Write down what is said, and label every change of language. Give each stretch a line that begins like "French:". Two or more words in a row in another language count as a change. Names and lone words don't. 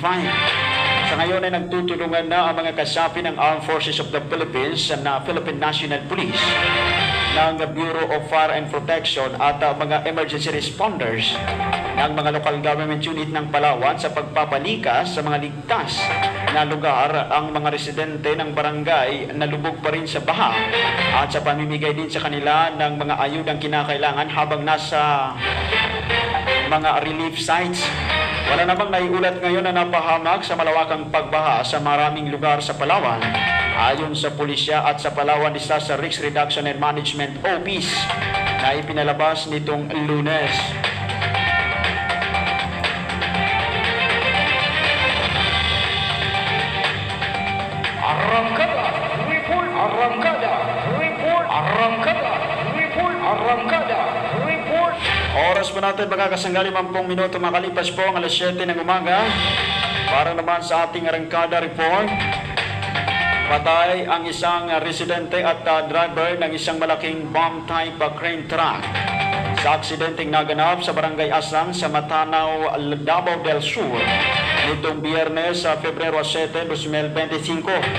Filipino: Sa ngayon ay nagtutulungan na ang mga kasapi ng Armed Forces of the Philippines na Philippine National Police, ng Bureau of Fire and Protection at mga
English: emergency responders
Filipino: ng mga
English: local government unit
Filipino: ng Palawan sa pagpapalikas sa mga ligtas na lugar ang mga residente ng barangay na lubog pa rin sa baha at sa pamimigay din sa kanila ng mga ayudang kinakailangan habang nasa mga
English: relief sites.
Filipino: Wala namang naiulat ngayon na napahamak sa malawakang pagbaha sa maraming lugar sa Palawan. Ayon sa pulisya at sa Palawan Disaster Risk Reduction and Management Office na ipinalabas nitong Lunes. Arrancada, report, arrancada, report, arrancada, report, arrancada, report. Oras po natin mga kasanggali, 50 minuto makalipas po ang alas 7 ng umaga. Para naman sa ating arangkada report, patay ang isang residente at driver ng isang malaking
English: bomb type crane truck
Filipino: sa aksidenteng naganap sa Barangay Asang sa Matanaw, Davao del Sur nitong Biyernes sa Pebrero 7, 2025.